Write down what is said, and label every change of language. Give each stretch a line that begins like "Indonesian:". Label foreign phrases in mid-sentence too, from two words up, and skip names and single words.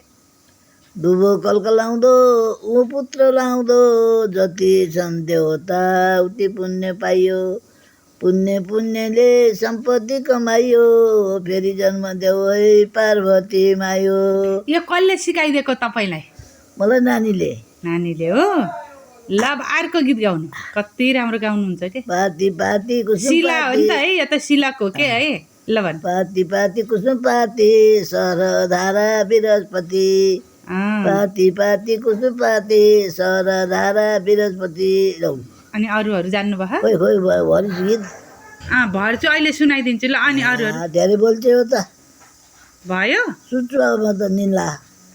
Nepali: दुबो कलकलाउँदो ऊ पुत्र लाउँदो, जति छन् देवता उति पुण्य पाइयो। पुण्य पुण्यले सम्पत्ति कमाइयो, फेरि जन्म देऊ है पार्वती मायो। यो कसले सिकाइदिएको तपाईँलाई? मलाई नानीले। नानीले हो? ल अब अर्को गीत गाउनु, कति राम्रो गाउनुहुन्छ के? पाती पाती कुसुम शिला हो नि त है, यो त शिलाको के है? ल भन्नु। पाती पाती कुसुम पाती, सरधारा बृहस्पति। पाती पाती कुसुम पाती, सरधारा बृहस्पति। अनि अरूहरू जान्नुभयो? खोइ खोइ भरिछु गीत। भर्छु, अहिले सुनाइदिन्छु। ल अनि अरूहरू धेरै बोल्छ हो त। भयो? सुन्छु अब म त निला।